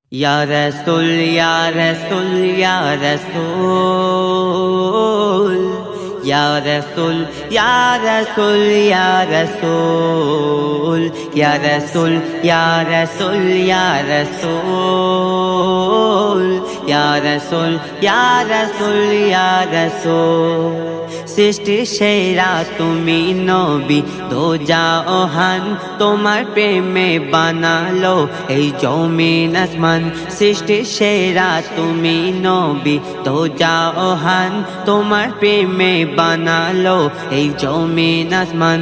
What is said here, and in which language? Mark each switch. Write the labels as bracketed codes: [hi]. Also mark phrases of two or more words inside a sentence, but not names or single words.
[ar] يا رسول، يا رسول، يا رسول، يا رسول، يا رسول، يا رسول، يا رسول، يا رسول، يا رسول، يا رسول، يا رسول، يا رسول. [bn] সৃষ্টি সেরা তুমি নবী দো জাহান তোমার প্রেমে বানালো এই জমিন আসমান। সৃষ্টি সেরা তুমি নবী দো জাহান তোমার প্রেমে বানালো এই জমিন আসমান।